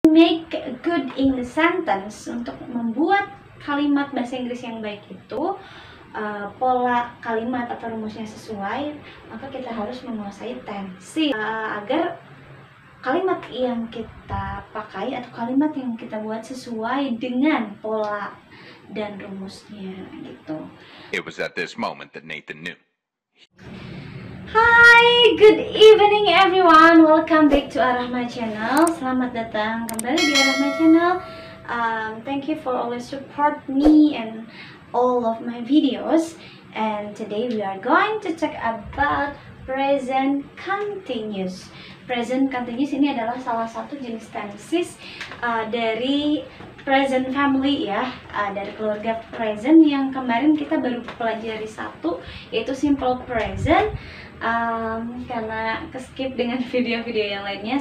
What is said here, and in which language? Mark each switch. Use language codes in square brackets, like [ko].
[en] Make a good English sentence, [id] untuk membuat kalimat bahasa Inggris yang baik itu pola kalimat atau rumusnya sesuai, maka kita harus menguasai tenses agar kalimat yang kita pakai atau kalimat yang kita buat sesuai dengan pola dan rumusnya gitu. [en] It was at this moment that Nathan knew. Hi, good evening everyone. Welcome back to Arahma Channel. [id] Selamat datang kembali di Arahma Channel. [en] Thank you for always support me and all of my videos. And today we are going to talk about present continuous. [id] Present continuous ini adalah salah satu jenis tenses dari present family ya, dari keluarga present yang kemarin kita baru pelajari satu, yaitu simple present. Karena keskip dengan video-video yang lainnya.